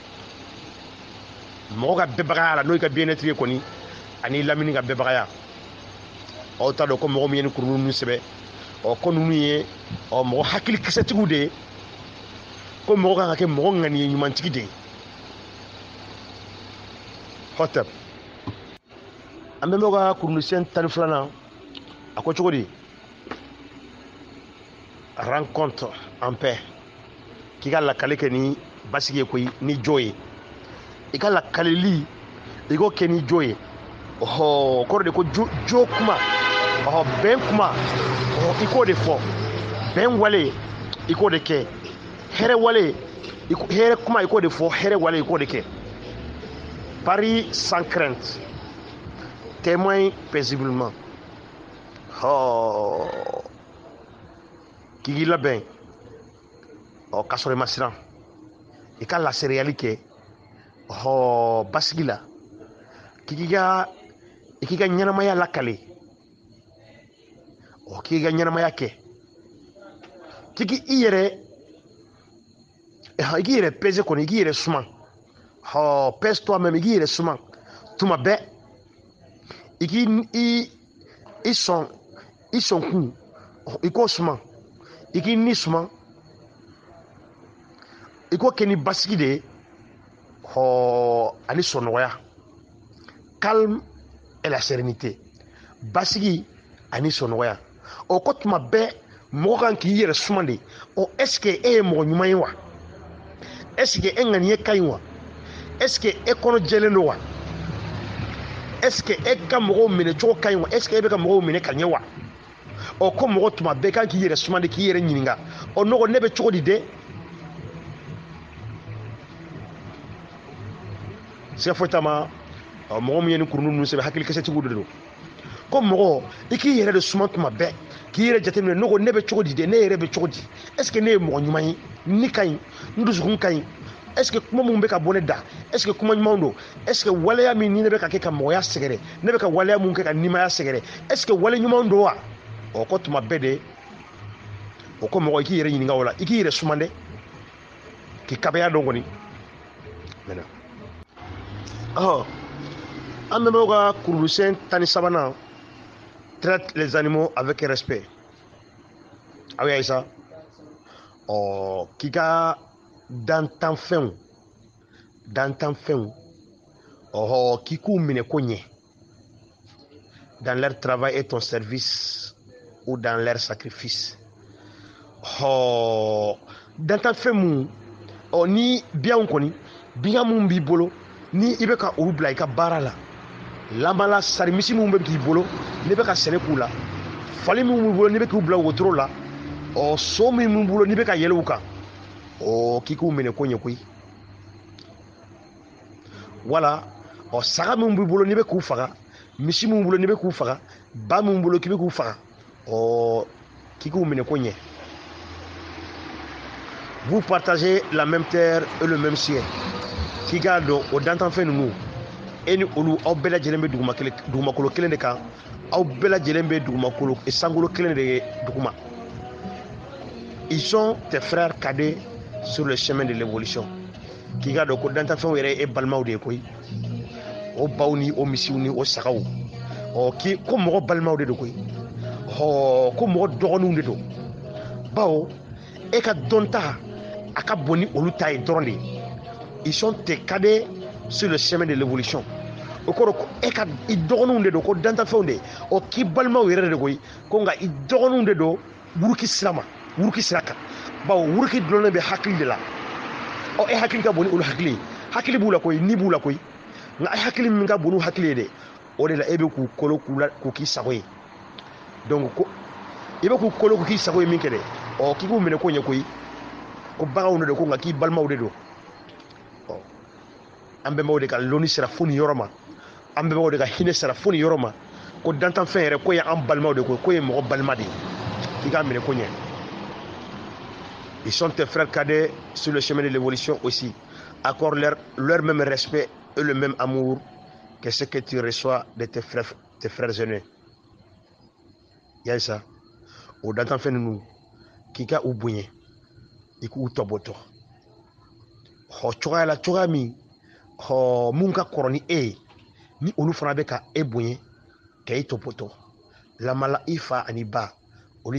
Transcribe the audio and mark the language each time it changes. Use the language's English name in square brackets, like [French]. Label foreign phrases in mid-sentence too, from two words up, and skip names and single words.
[Bambara] mɔgɔ ka bɛbagaya la n'o ye ka bien-être ye kɔni ani lamini ka bɛbagaya aw t'a dɔn ko mɔgɔ min ye ni kurundu ninnu sɛbɛ ko ninnu ye mɔgɔ hakili kisɛtigiw de ye ko mɔgɔ kan ka kɛ mɔgɔ ŋaniye ɲumantigi de ye hɔtɛp an bɛ ka kurundu siɲɛ 12 a ko cogo di [French] rencontre en paix [Bambara] k'i ka lakale kɛ ni basigi ye koyi ni jo ye i ka lakaleli i k'o kɛ ni jo ye kɔrɔ de ko jo kuma bɛn kuma i k'o de fɔ bɛn wale i k'o de kɛ hɛrɛ wale hɛrɛ kuma i k'o de fɔ hɛrɛ wale i k'o de kɛ [French] parie sans crainte témoigne paisiblement [Bambara] k'i labɛn ka sɔrɔ i ma siran i ka lasereyali kɛ basigi la k'i ka ɲɛnamaya lakale k'i ka ɲɛnamaya kɛ k'i yɛrɛ pèse kɔni i k'i yɛrɛ suman [French] pèse toi même [Bambara] i k'i yɛrɛ suman tuma bɛɛ i sɔn kun i k'o suman i k'i ni suman i k'o kɛ ni basigi de ye ani sɔnɔgɔya [French] calme et la sérénité [Bambara] basigi ani sɔnɔgɔya ko tuma bɛɛ mɔgɔ kan k'i yɛrɛ suman de [French] est ce que [Bambara] e ye mɔgɔ ɲuman ye wa [French] est ce que [Bambara] e ŋaniye ka ɲi wa [French] est ce que [Bambara] e kɔnɔ jɛlen don wa [French] est ce que [Bambara] e ka mɔgɔw minɛ cogo ka ɲi wa [French] est ce que [Bambara] e bɛ ka mɔgɔw minɛ ka ɲɛ wa ko mɔgɔ tuma bɛɛ kan k'i yɛrɛ suman de k'i yɛrɛ ɲininka nɔgɔ ne bɛ cogo di de siga foyi t'a ma mɔgɔ min ye ni kurundu ninnu sɛbɛn hakili kisɛtigiw de don ko mɔgɔ i k'i yɛrɛ de suman tuma bɛɛ k'i yɛrɛ jateminɛ nɔgɔ ne bɛ cogo di de ne yɛrɛ bɛ cogo di [French] est ce que [Bambara] ne ye mɔgɔ ɲuman ye ni ka ɲi n dusukun ka ɲi [French] est ce que [Bambara] kuma min bɛ ka bɔ ne da [French] est ce que [Bambara] kuma ɲumanw don [French] est ce que [Bambara] waleya min ni ne bɛ ka kɛ ka mɔgɔya sɛgɛrɛ ne bɛ ka waleya min kɛ ka nimaya sɛgɛrɛ [French] est ce que [Bambara] wale ɲumanw don wa ko tuma bɛɛ de ko mɔgɔ i k'i yɛrɛ ɲininka o la i k'i yɛrɛ suman dɛ k'i kabaya dɔn kɔni maintenant an bɛnbaw ka kurundu siɲɛ 13 [French] traite les animaux avec respect [Bambara] aw y'a ye sa k'i ka dantanfɛnw dantanfɛnw k'i k'u minɛ ko ɲɛ [French] dans leur travail et ton service ou dans leur sacrifice. [Bambara] Dantanfɛn mun ni biyanw kɔni biya mun b'i bolo ni i bɛ ka olu bila i ka baara la lamala sarimisi mun bɛ k'i bolo n'i bɛ ka sɛnɛ k'u la fali mun b'i bolo n'i bɛ k'u bila wotoro la so min b'i bolo n'i bɛ ka yɛlɛ u kan k'i k'u minɛ ko ɲɛ koyi wala saga min b'i bolo n'i bɛ k'u faga misi min bolo n'i bɛ k'u faga ba min bolo k'i bɛ k'u faga k'i k'u minɛ ko ɲɛ. [French] Vous partagez la même terre et le même ciel. [Bambara] K'i k'a dɔn o dantanfɛn ninnu e ni olu aw bɛɛ lajɛlen bɛ dugumakolo kelen de kan aw bɛɛ lajɛlen bɛ sankolo kelen de duguma. [French] Ils sont tes frères cadets sur le chemin de l'évolution. [Bambara] K'i k'a dɔn ko dantanfɛnw yɛrɛ ye e balimaw de ye koyi o baw ni o misiw ni o sagaw ko mɔgɔ balimaw de don koyi ko mɔgɔ dɔgɔninw de don bawo e ka dɔnta a ka bon ni olu ta ye dɔrɔn de [French] ils sont tes cadets sur le chemin de l'évolution [Bambara] o kɔrɔ ko e ka i dɔgɔninw de don ko dantanfɛnw de k'i balimaw yɛrɛ de koyi ko nka i dɔgɔninw de don wuruki sira kan bawo wuruki dulonnen bɛ hakili de la e hakili ka bon ni olu hakili b'u la koyi ni b'u la koyi nka hakili min ka bon n'u hakili ye dɛ o de la e bɛ k'u kolo k'u k'i sago ye donc ko i bɛ k'u kolo k'u k'i sago ye min kɛ dɛ k'i k'u minɛ ko ɲɛ koyi ko baganw de don ko nka k'i balimaw de don an bɛnbaw de ka loni sera fo nin yɔrɔ ma an bɛnbaw de ka hinɛ sera fo nin yɔrɔ ma ko dantanfɛn yɛrɛ ko ye an balimaw de ko ye mɔgɔ balima de ye k'i k'a minɛ ko ɲɛ. [French] Ils sont tes frères cadets sur le chemin de l'évolution aussi. Accorde leur même respect et le même amour que ce que tu reçois de tes frères aînés. Y'a ça. [Bambara] O dantanfɛn ninnu k'i ka u bonya i k'u tɔbɔtɔ cogoya la cogoya min mun ka kɔrɔ ni e ye ni olu fana bɛ ka e bonya ka i tɔbɔtɔ lamala i fa ani ba olu